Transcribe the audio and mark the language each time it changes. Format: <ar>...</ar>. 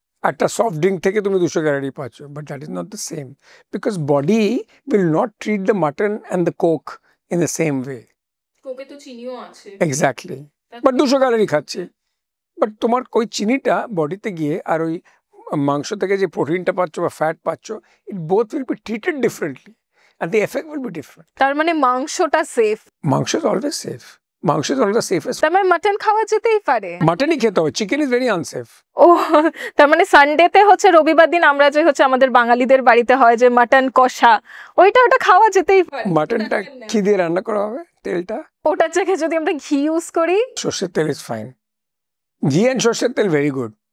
<bn>একটা soft drink থেকে তুমি 200 ক্যালোরি পাচ্ছ,</bn> <en>But that is not the same, because body will not treat the mutton and the coke in the same way.</en> <bn>কোকে তো চিনিও আছে, exactly, but 200 calorie খাচ্ছে। But তোমার ওই চিনিটা বডিতে গিয়ে আর ওই মাংস থেকে যে প্রোটিনটা পাচ্ছ বা ফ্যাট পাচ্ছ,</bn> <en>It both will be treated differently. and the effect will be different.</en> <bn>তার মানে মাংসটা সেফ,</bn> <en>মাংস is always safe. মাংস is always the safest.</en> <bn>তার মানে মাটন খাওয়া যেতেই পারে। মাটনই খেতে হবে,</bn> <en>Chicken is very unsafe.</en> <bn>ও তার মানে সানডেতে হচ্ছে রবিবার দিন আমরা যে হচ্ছে আমাদের বাঙালিদের বাড়িতে হয় যে মাটন কষা, ওটা খাওয়া যেতেই পারে। মাটনটা কি দিয়ে রান্না করা হবে? তেলটা ওটার জায়গায় যদি আমরা ঘি ইউজ করি, সর্ষের তেল ইজ ফাইন। ঘি এন্ড সর্ষের তেল ভেরি গুড।</bn>